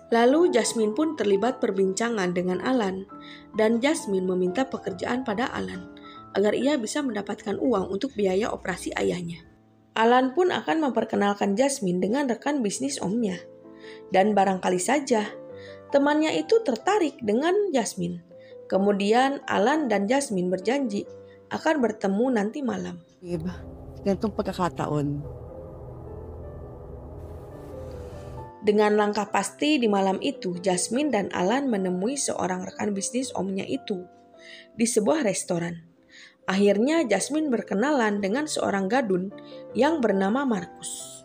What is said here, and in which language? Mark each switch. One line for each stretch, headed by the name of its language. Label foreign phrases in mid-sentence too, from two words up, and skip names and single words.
Indonesian: Lalu Jasmine pun terlibat perbincangan dengan Alan dan Jasmine meminta pekerjaan pada Alan agar ia bisa mendapatkan uang untuk biaya operasi ayahnya. Alan pun akan memperkenalkan Jasmine dengan rekan bisnis omnya. Dan barangkali saja, temannya itu tertarik dengan Jasmine. Kemudian Alan dan Jasmine berjanji akan bertemu nanti malam.
Filipino: Iba, ganitong pagkakataon.
Indonesian: Dengan langkah pasti di malam itu, Jasmine dan Alan menemui seorang rekan bisnis omnya itu di sebuah restoran. Akhirnya Jasmine berkenalan dengan seorang gadun yang bernama Markus.